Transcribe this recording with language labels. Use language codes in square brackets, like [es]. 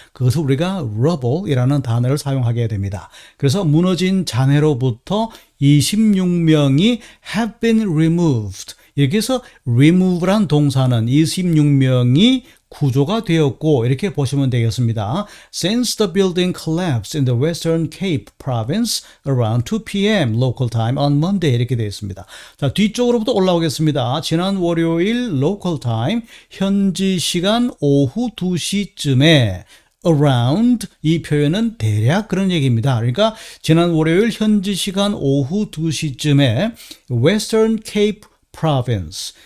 [ko] 그것을 우리가 rubble이라는 단어를 사용하게 됩니다. 그래서 무너진 잔해로부터 26명이 [en] have been removed [ko] 이렇게 해서 remove란 동사는 26명이 구조가 되었고 이렇게 보시면 되겠습니다. [en] Since the building collapsed in the Western Cape province around 2 p.m. local time on Monday 이렇게 되어 있습니다. [ko] 자, 뒤쪽으로부터 올라오겠습니다. 지난 월요일 [en] local time [ko] 현지 시간 오후 2시쯤에 around 이 표현은 대략 그런 얘기입니다. 그러니까 지난 월요일 현지 시간 오후 2시쯤에 Western Cape province.